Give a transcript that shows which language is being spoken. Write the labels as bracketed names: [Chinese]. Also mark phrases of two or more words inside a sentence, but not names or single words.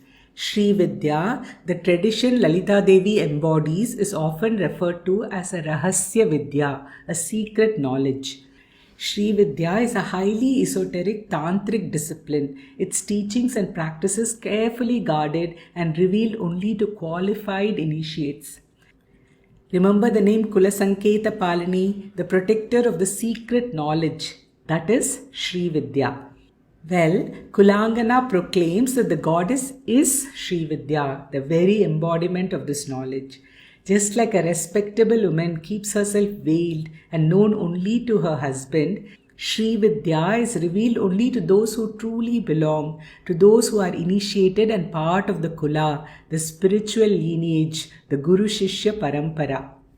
[English] Sri Vidya, the tradition Lalita Devi embodies, is often referred to as a [Sanskrit] रहस्य विद्या, [English] a secret knowledge. Sri Vidya is a highly esoteric tantric discipline, its teachings and practices carefully guarded and revealed only to qualified initiates. Remember the name [Sanskrit] कुल संकेत पालिनी, [English] the protector of the secret knowledge, that is Sri Vidya. Well, Kulangana proclaims that the goddess is Sri Vidya, the very embodiment of this knowledge. Just like a respectable woman keeps herself veiled and known only to her husband, Sri Vidya is revealed only to those who truly belong, to those who are initiated and part of the Kula, the spiritual lineage, the [Sanskrit] गुरु शिष्य परम्परा.